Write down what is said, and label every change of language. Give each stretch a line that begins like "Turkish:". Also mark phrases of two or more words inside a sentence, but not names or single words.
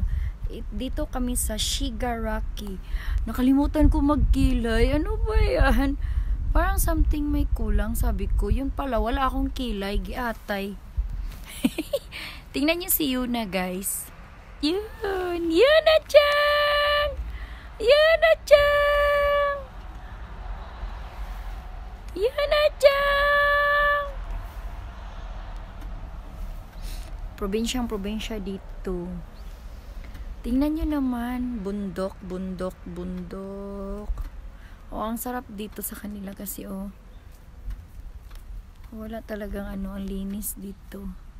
Filipino: Dito kami sa Shigaraki. Nakalimutan ko magkilay. Ano ba yan? Parang something may kulang, sabi ko. Yun pala, wala akong kilay. Giatay. Tingnan niyo si Yuna, guys. Yun! Yuna-chan! Yuna-chan! Yuna-chan! Probinsyang-probinsya dito. Tingnan nyo naman. Bundok, bundok, bundok. Oh, ang sarap dito sa kanila kasi, oh. Wala talagang ano, ang linis dito.